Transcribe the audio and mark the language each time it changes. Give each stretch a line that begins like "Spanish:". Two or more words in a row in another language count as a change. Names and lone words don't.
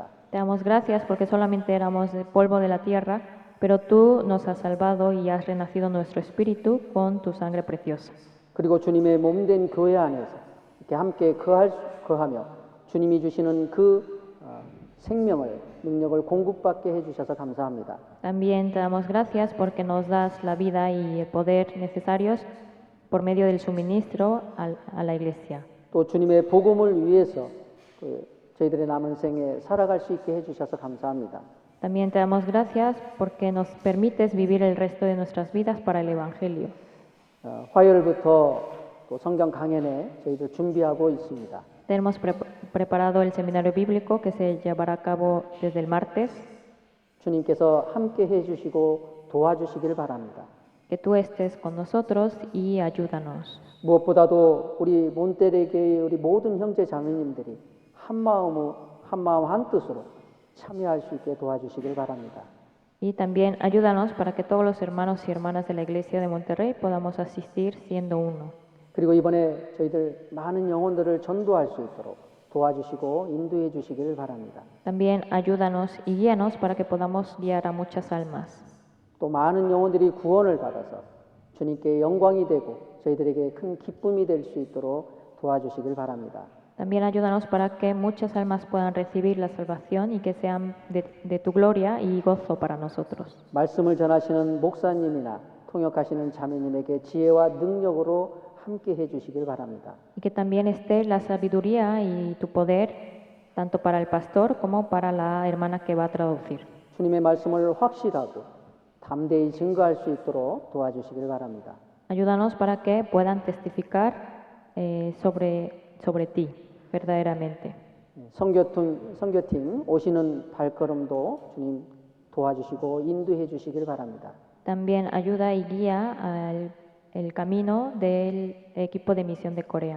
Spanish: Te damos gracias porque solamente éramos el polvo de la tierra, pero tú nos has salvado y has renacido nuestro espíritu con tu sangre preciosa.
Korean: 그리고 주님의 몸된 교회 안에서 이렇게 함께 거하며 주님이 주시는 그 생명을 능력을 공급받게 해주셔서 감사합니다.
Spanish: También te damos gracias porque nos das la vida y el poder necesarios por medio del suministro a la iglesia.
Korean: 또 주님의 복음을 위해서 저희들의 남은 생에 살아갈 수 있게 해주셔서 감사합니다.
Spanish: También te damos gracias porque nos permites vivir el resto de nuestras vidas para el Evangelio.
Korean: 화요일부터 또 성경 강연에 저희들 준비하고 있습니다.
Spanish: Tenemos preparado el seminario bíblico que se llevará a cabo desde el martes.
Korean: 주님께서 함께 해주시고 도와주시길 바랍니다.
Spanish: Que tú estés con nosotros y ayúdanos.
Korean: 무엇보다도 우리 몬테레교의 우리 모든 형제 자매님들이 한 마음 한 뜻으로 참여할 수 있게 도와주시길 바랍니다.
Spanish: Y también ayúdanos para que todos los hermanos y hermanas de la iglesia de Monterrey podamos asistir siendo uno.
Korean: 그리고 이번에 저희들 많은 영혼들을 전도할 수 있도록 도와주시고 인도해 주시기를 바랍니다.
Spanish: También ayúdanos y guíanos para que podamos guiar a muchas almas.
Korean: 또 많은 영혼들이 구원을 받아서 주님께 영광이 되고 저희들에게 큰 기쁨이 될 수 있도록 도와주시길 바랍니다.
Spanish: También ayúdanos para que muchas almas puedan recibir la salvación y que sean de tu gloria y gozo para nosotros.
Korean: 말씀을 전하시는 목사님이나 통역하시는 자매님에게 지혜와 능력으로 함께 해주시길 바랍니다.
Spanish: Y que también esté la sabiduría y tu poder, tanto para el pastor como para la hermana que va a traducir.
Korean: 주님의 말씀을 확실하고 담대히 증거할 수 있도록 도와주시길 바랍니다.
Spanish: Ayúdanos para que puedan testificar sobre ti verdaderamente.
Korean: 선교팀 오시는 발걸음도 주님 도와주시고 인도해 주시길 바랍니다.
Spanish: También ayuda y guía el camino del equipo de misión de Corea.